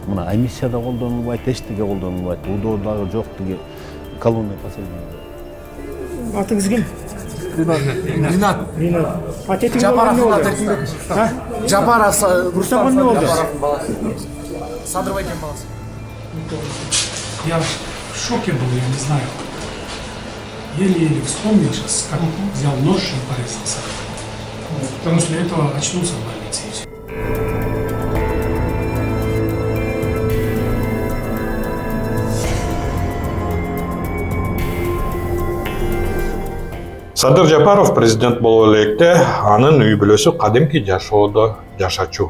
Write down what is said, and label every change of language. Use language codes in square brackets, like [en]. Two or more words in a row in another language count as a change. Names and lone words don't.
[ky] Мына эмиссияда колдонулбайт, эчтеге колдонулбайт. УДО дагы жок деги [ru] колония поселения. [ky] Атыңыз ким? Ринат. Атетиң Жапаровдун болду. аты. Жапаров Рустам эмне болду? Садыр Байкен баласы. [ru] Я в шоке был, я не знаю. Еле-еле вспомнил сейчас, как взял нож и порезался. Потому что для этого очнулся в больнице. И всё. [ky] Садыр Жапаров президент боло электе анын үй бүлөсү кадимки жашоодо жашачу.